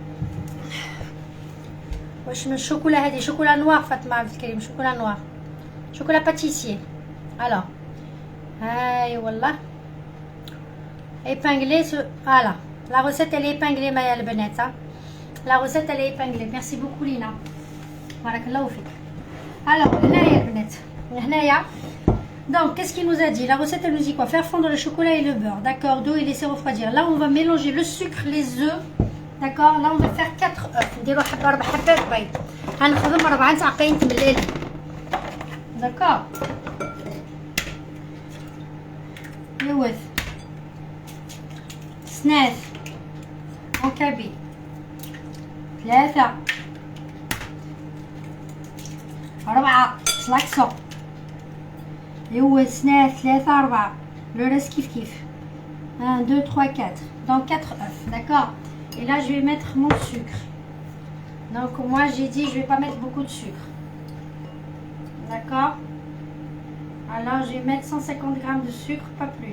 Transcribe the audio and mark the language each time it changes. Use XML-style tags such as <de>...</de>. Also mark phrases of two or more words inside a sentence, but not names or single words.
<ar>واش من الشوكولا هذه شوكولا نوار فاطمه عبد الكريم شوكولا نوار</ar> <fr>chocolat pâtissier. Alors, voilà. Épinglé, voilà. La recette, elle est épinglée, Maya le Benet. Hein. La recette, elle est épinglée. Merci beaucoup, Lina.</fr> <ar>بارك الله فيك.</ar> <fr>Alors, Naya le Benet. Donc, qu'est-ce qu'il nous a dit? La recette, elle nous dit quoi? Faire fondre le chocolat et le beurre. D'accord, d'eau et laisser refroidir. Là, on va mélanger le sucre, les œufs. D'accord, là, on va faire 4 œufs. D'accord.</fr> <kab>yiwet snat wakbi 3 4 slaxsu yiwet snat 3 4</kab> <fr>le reste kiff 1 2 3 4 donc 4 œufs, d'accord. Et là je vais mettre mon sucre. Donc moi j'ai dit je vais pas mettre beaucoup de sucre, d'accord. Alors je vais mettre 150 g de sucre, pas plus.</fr>